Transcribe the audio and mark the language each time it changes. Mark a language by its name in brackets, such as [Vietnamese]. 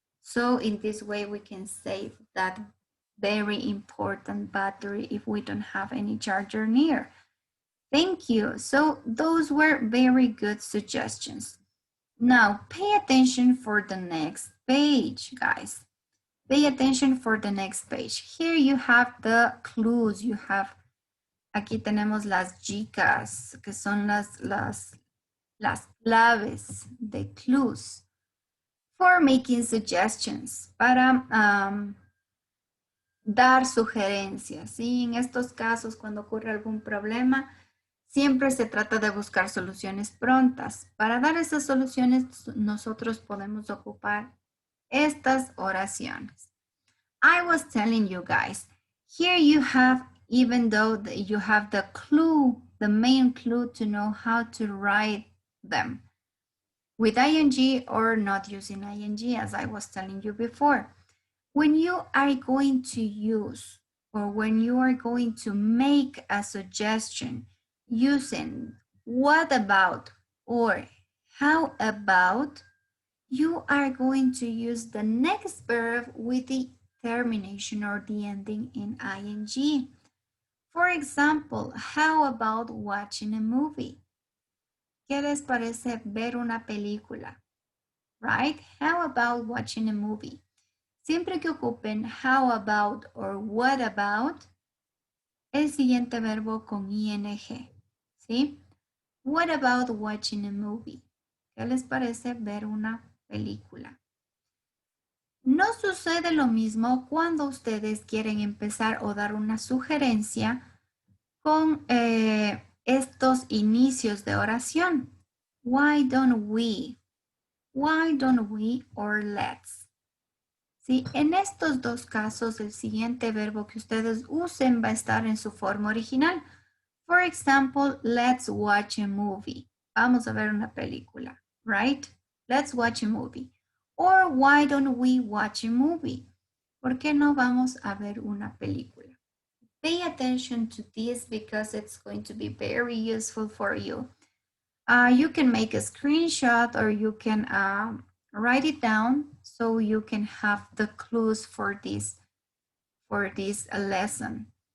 [English] So in this way, we can save that very important battery if we don't have any charger near. Thank you. So those were very good suggestions. Now pay attention for the next page, guys. Pay attention for the next page. Here you have the clues. You have, [Spanish] aquí tenemos las chicas, que son las claves, [English] the clues. for making suggestions, [Spanish] para dar sugerencias. ¿Sí? En estos casos, cuando ocurre algún problema, siempre se trata de buscar soluciones prontas. Para dar esas soluciones, nosotros podemos ocupar estas oraciones. [English] I was telling you guys, here you have, even though you have the clue, the main clue to know how to write them with ing or not using ing, as I was telling you before. When you are going to use or when you are going to make a suggestion using what about or how about, you are going to use the next verb with the termination or the ending in ing. For example, how about watching a movie? [Spanish] ¿Qué les parece ver una película? [English] Right? How about watching a movie? [Spanish] Siempre que ocupen [English] how about or what about, [Spanish] el siguiente verbo con ing, ¿sí? [English] What about watching a movie? [Spanish] ¿Qué les parece ver una película? No sucede lo mismo cuando ustedes quieren empezar o dar una sugerencia con estos inicios de oración. [English] Why don't we? Why don't we or let's? ¿Sí? [Spanish] En estos dos casos, el siguiente verbo que ustedes usen va a estar en su forma original. [English] For example, let's watch a movie. [Spanish] Vamos a ver una película, [English] right? Let's watch a movie. Or why don't we watch a movie? [Spanish] ¿Por qué no vamos a ver una película? [English] Pay attention to this because it's going to be very useful for you. You can make a screenshot or you can write it down so you can have the clues for this lesson.